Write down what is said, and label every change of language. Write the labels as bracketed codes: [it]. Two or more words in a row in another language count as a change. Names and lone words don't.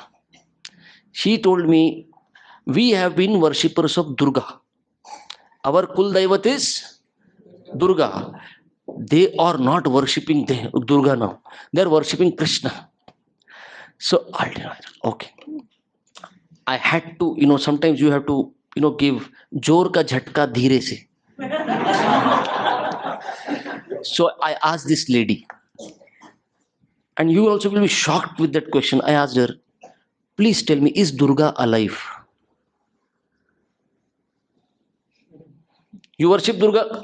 [en] She told me, we have been worshippers of Durga. Our [mr] कुल दैवत [en] is Durga. They are not worshipping Durga now. They are worshipping Krishna. So ultimately, okay. I had to, sometimes you have to, give [hi] जोर का झटका धीरे से. [en] So I asked this lady, and you also will be shocked with that question. I asked her, please tell me, is Durga alive? You worship Durga?